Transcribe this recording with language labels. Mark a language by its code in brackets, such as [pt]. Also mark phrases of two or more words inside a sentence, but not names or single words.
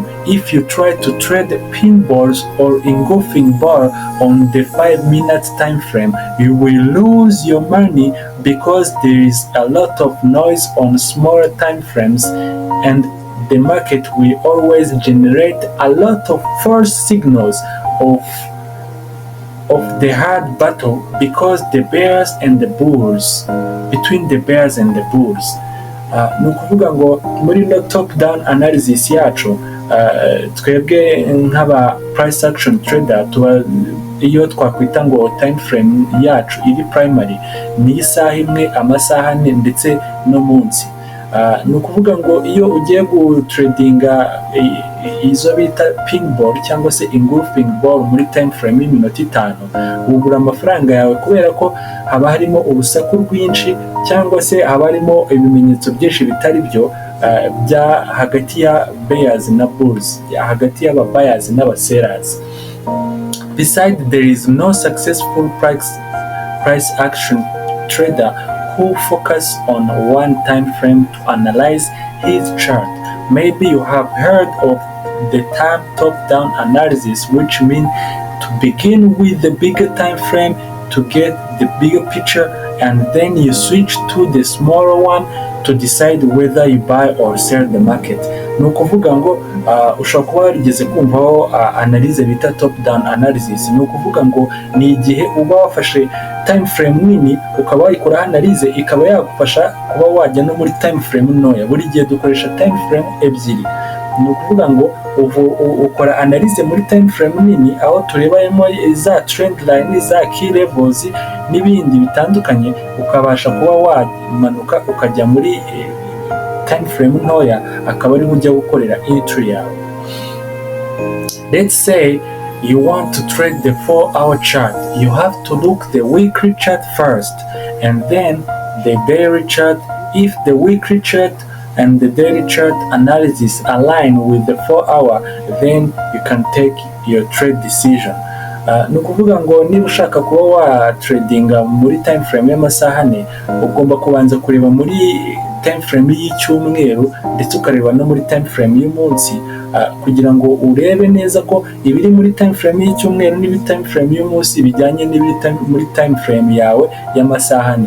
[en] If you try to trade pin balls or engulfing bar on the 5 minutes time frame, you will lose your money because there is a lot of noise on smaller time frames, and the market will always generate a lot of false signals of the hard battle because the bears and the bulls, between the bears and the bulls. [rw] Ni ukuvuga ngo muri no [en] top down analysis [rw] yacu, twebwe nk'aba [en] price action trader [rw] tuba iyo twakwita ngo [en] time frame [rw] yacu iri primary ni isaha imwe, amasaha ane ndetse no munsi. Ni ukuvuga ngo iyo ugiye gutradinga izo bita [en] pin ball [rw] cyangwa se [en] engulfing ball [rw] muri [en] time frame [rw] y'iminota 5, ugura amafaranga yawe kubera ko haba harimo urusaku rwinshi cyangwa se haba harimo ibimenyetso byinshi bitari byo bya hagati ya bears na bulls, hagati y'aba buyers n'aba sellers. [en] Besides, there is no successful price action trader who focus on one time frame to analyze his chart. Maybe you have heard of the top-down analysis, which means to begin with the bigger time frame to get the bigger picture, and then you switch to the smaller one to decide whether you buy or sell the market. [rw] Ni ukuvuga ngo ushobora kuba warigeze kumvaho analyse bita [en] top down analysis. [rw] Ni ukuvuga ngo ni igihe uba wafashe [en] time frame [rw] nini ukaba wayikoraho analyse ikaba yagufasha kuba wajya no muri [en] time frame [rw] ntoya. Buri gihe dukoresha [en] time frame [rw] ebyiri. Ni ukuvuga ngo ukora analyse muri [en] time frame [rw] nini aho turebamo za [en] trend line, [rw] za [en] key levels [rw] n'ibindi bitandukanye, ukabasha kuba wamanuka ukajya muri [en] time frame [rw] ntoya akaba ari ujya gukorera entry yawe. [en] Let's say you want to trade the 4-hour chart. You have to look the weekly chart first and then the daily chart. If the weekly chart and the daily chart analysis align with the 4-hour, then you can take your trade decision. [rw] Ni ukuvuga ngo niba ushaka kuba wa tradinga muri [en] time frame [rw] y'amasaha ane, ugomba kubanza kureba muri [en] time frame [rw] y'icyumweru ndetse ukareba no muri [en] time frame [rw] y'umunsi, kugira ngo urebe neza ko ibiri muri [en] time frame [rw] y'icyumweru n'ibiri [en] time frame [rw] y'umunsi bijyanye n'ibiri muri [en] time frame [rw] yawe y'amasaha ane.